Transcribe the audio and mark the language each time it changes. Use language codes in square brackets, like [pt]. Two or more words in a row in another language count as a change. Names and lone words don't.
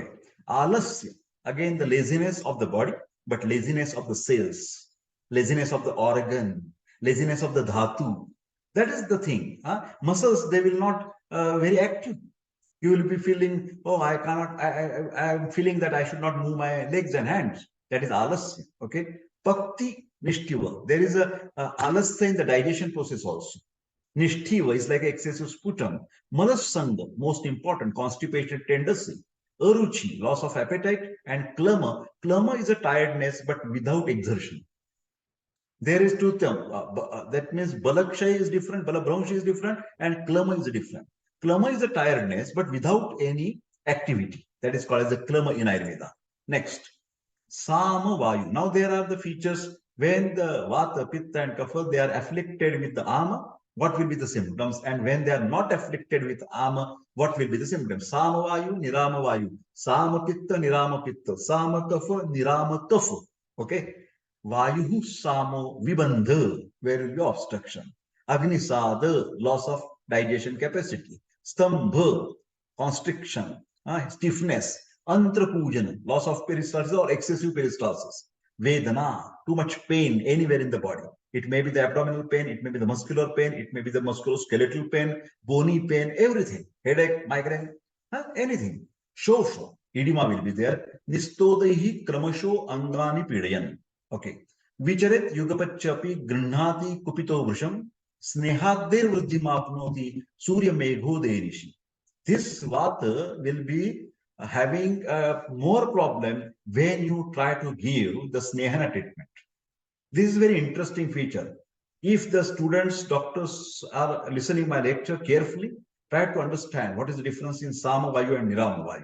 [en] Alasya, again, the laziness of the body, but laziness of the cells, laziness of the organ, laziness of the dhatu. That is the thing. Muscles, they will not very active. You will be feeling, oh, I cannot, I am feeling that I should not move my legs and hands. That is alasya. Okay. [sa] Pakti nishtiva. [en] There is a alasya in the digestion process also. Nishtiva is like excessive sputum. Malasanga, most important, constipated tendency. Aruchi, loss of appetite, and klama. Klama is a tiredness but without exertion. There is two terms. That means Balakshay is different, Balabhramshi is different, and Klama is different. Klama is a tiredness, but without any activity. That is called as the Klama in Ayurveda. Next, Sama Vayu. Now there are the features when the Vata, Pitta, and Kapha, they are afflicted with the Ama, what will be the symptoms? And when they are not afflicted with Ama, what will be the symptoms? [sa] Sama Vayu, Nirama Vayu. Sama Pitta, Nirama Pitta. Sama Kapha, Nirama Kapha. Okay. Vayuhu Samo Vibandha, [en] where will be obstruction. Agnisada, loss of digestion capacity. Stambha, constriction, stiffness. Antrapujana, loss of peristalsis or excessive peristalsis. Vedana, too much pain anywhere in the body. It may be the abdominal pain, it may be the muscular pain, it may be the musculoskeletal pain, bony pain, everything. Headache, migraine, anything. Shosha, edema will be there. [sa] Nistodaihi kramasho angani pidayan. [en] Okay. [sa] Vicharet yugapachapi grhnati kupito vrisham snehadir vruddhimapnoti surya megho derishi. [en] This vata will be having more problem when you try to give the snehana treatment. This is a very interesting feature. If the students, doctors are listening my lecture carefully, try to understand what is the difference in Sama Vayu and Nirama Vayu.